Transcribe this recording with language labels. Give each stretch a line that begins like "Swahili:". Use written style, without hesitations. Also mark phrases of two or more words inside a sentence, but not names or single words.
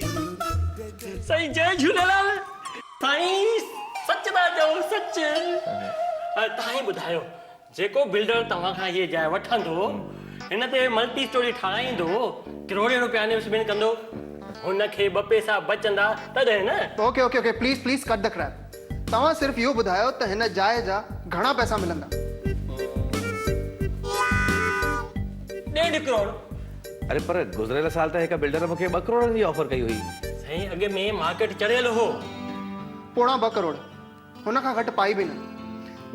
Sindhi: साईं जय झूलेलाल। साईं सच था चओ, सच। तव्हां ई ॿुधायो, जेको बिल्डर तव्हां खां इहे जाइ वठंदो, हिन ते
English: multi storey
Sindhi: ठाराईंदो, करोड़े रुपया इन्वेस्टमेंट कंदो, हुनखे 2 पैसा बचंदा तॾहिं न।
English: OK OK OK, please please cut the crap.
Sindhi: तव्हां सिर्फ़ इहो ॿुधायो त हिन जाइ जा घणा पैसा मिलंदा? 1.5 करोड़। अरे पर गुज़रियल साल त हिकु बिल्डर मूंखे 2 करोड़ जी ऑफर कई हुई। साईं अॻे में मार्केट चढ़ियल हो। 2.25 करोड़, हुन खां घटि पाई बि न।